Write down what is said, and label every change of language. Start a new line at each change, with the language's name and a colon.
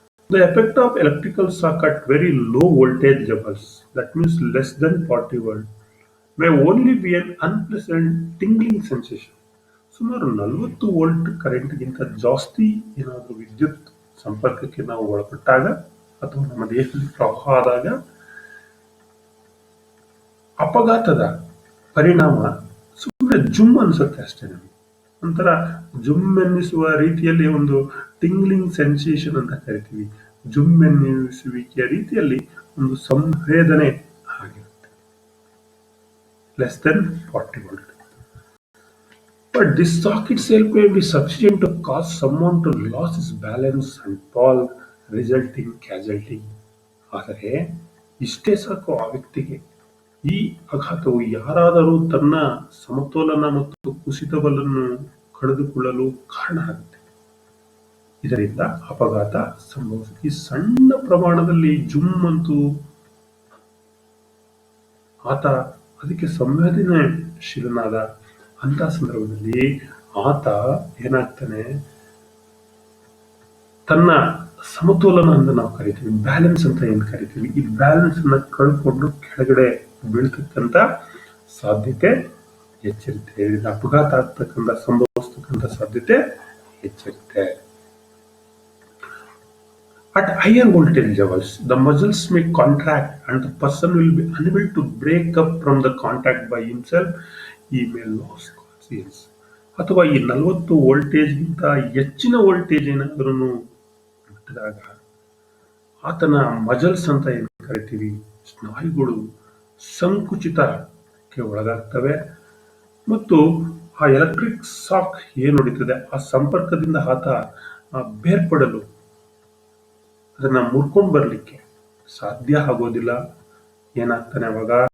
English: The effect of electrical shock at very low voltage levels, that means less than 40 volt, may only be an unpleasant tingling sensation.
Kannada: ಸುಮಾರು 40 volt ಕರೆಂಟ್ಗಿಂತ ಜಾಸ್ತಿ ಏನಾದರೂ ವಿದ್ಯುತ್ ಸಂಪರ್ಕಕ್ಕೆ ನಾವು ಒಳಪಟ್ಟಾಗ ಅಥವಾ ನಮ್ಮ ದೇಹದಲ್ಲಿ ಪ್ರವಾಹ ಆದಾಗ ಅಪಘಾತದ ಪರಿಣಾಮ ಸುಮ್ಮನೆ ಜುಮ್ ಅನ್ಸುತ್ತೆ ಅಷ್ಟೇ. ನಮಗೆ ಒಂಥರ ಜುಮ್ ಎನ್ನಿಸುವ ರೀತಿಯಲ್ಲಿ ಒಂದು ಟಿಂಗ್ಲಿಂಗ್ ಸೆನ್ಸೇಷನ್ ಅಂತ ಕರಿತೀವಿ. ಜುಮ್ ಎನ್ನಿಸುವಿಕೆಯ ರೀತಿಯಲ್ಲಿ ಒಂದು ಸಂವೇದನೆ ಆಗಿರುತ್ತೆ,
English: less than
Kannada: 40 volt.
English: But this shock itself may be sufficient to cause someone to lose his balance and fall, resulting casualty.
Kannada: ಆದರೆ ಇಷ್ಟೇ ಸಾಕು ಆ ವ್ಯಕ್ತಿಗೆ, ಈ ಆಘಾತವು ಯಾರಾದರೂ ತನ್ನ ಸಮತೋಲನ ಮತ್ತು ಕುಸಿತವನ್ನು ಕಳೆದುಕೊಳ್ಳಲು ಕಾರಣ ಆಗುತ್ತೆ. ಇದರಿಂದ ಅಪಘಾತ ಸಂಭವಿಸುತ್ತೆ. ಈ ಸಣ್ಣ ಪ್ರಮಾಣದಲ್ಲಿ ಜುಮ್ ಅಂತೂ ಆತ ಅದಕ್ಕೆ ಸಂವೇದನಾಶೀಲನಾದ ಅಂತ ಸಂದರ್ಭದಲ್ಲಿ ಆತ ಏನಾಗ್ತಾನೆ, ತನ್ನ ಸಮತೋಲನ ಅಂತ ನಾವು ಕರಿತೀವಿ, ಬ್ಯಾಲೆನ್ಸ್ ಅಂತ ಏನ್ ಕರಿತೀವಿ, ಈ ಬ್ಯಾಲೆನ್ಸ್ ಅನ್ನ ಕಳ್ಕೊಂಡು ಕೆಳಗಡೆ ಬೀಳ್ತಕ್ಕಂಥ ಸಾಧ್ಯತೆ ಹೆಚ್ಚಿರುತ್ತೆ. ಇದರಿಂದ ಅಪಘಾತ ಆಗ್ತಕ್ಕಂಥ ಸಂಭವಿಸ್ತಕ್ಕಂಥ ಸಾಧ್ಯತೆ ಹೆಚ್ಚಿರುತ್ತೆ.
English: At higher voltage levels, the muscles may contract and the person will be unable to break up from the contact by himself. He may lose consciousness.
Kannada: ಅಥವಾ ಈ 40 ವೋಲ್ಟೇಜ್ಗಿಂತ ಹೆಚ್ಚಿನ ವೋಲ್ಟೇಜ್ ಏನಾದ್ರೂ ಮುಟ್ಟಿದಾಗ ಆತನ ಮಜಲ್ಸ್ ಅಂತ ಏನು ಕರಿತೀವಿ, ಸ್ನಾಯುಗಳು ಸಂಕುಚಿತಕ್ಕೆ ಒಳಗಾಗ್ತವೆ ಮತ್ತು ಆ ಎಲೆಕ್ಟ್ರಿಕ್ ಶಾಕ್ ಏನು ಹೊಡಿತದೆ ಆ ಸಂಪರ್ಕದಿಂದ ಆತ ಬೇರ್ಪಡಲು, ಅದನ್ನ ಮುರ್ಕೊಂಡು ಬರ್ಲಿಕ್ಕೆ ಸಾಧ್ಯ ಆಗೋದಿಲ್ಲ. ಏನಾಗ್ತಾನೆ ಅವಾಗ